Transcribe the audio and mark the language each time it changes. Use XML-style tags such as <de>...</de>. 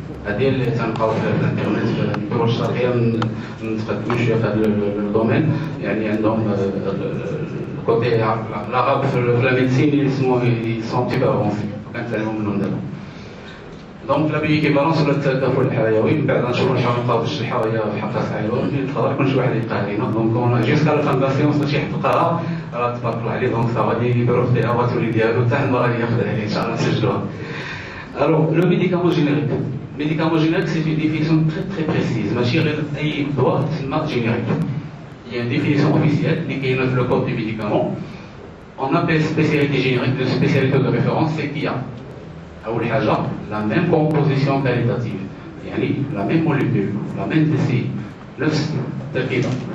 <ar>هذه اللي تنلقاو في الانترنت في الدول الشرقيه متقدمين شويه في هذا الدومين يعني عندهم الكوتي العرب في لا ميديسين يسموه سون تي افونسي كنتعلموا منهم دابا. دونك لا بيكيفالونس ولا التكافؤ الحيوي من بعد نشوفوا نحاولوا بالشرحه وهي في حلقه سعيده يقدر يكون شي واحد يلقاها لينا دونك اون جيسكا لا فان دا سيونس شي حد لقاها راه تبارك الله عليه دونك صافي غادي يديروا فيها واتولي ديالو حتى حنا غادي ياخذها ليه ان شاء الله نسجلوها.</ar> <fr>Alors le médicament générique. Médicament générique c'est une définition très précise.</fr> <ar>ماشي غير اي دواء تسمى générique.</ar> <fr>Il y a une définition officielle qui est dans le code du médicament. On appelle spécialité générique de spécialité de référence c'est qu'il y a</fr> <ar>أول حاجة</ar> <fr>la même composition qualitative يعني la même molécule la même TCI</fr> <ar>نفس التركيبة</ar>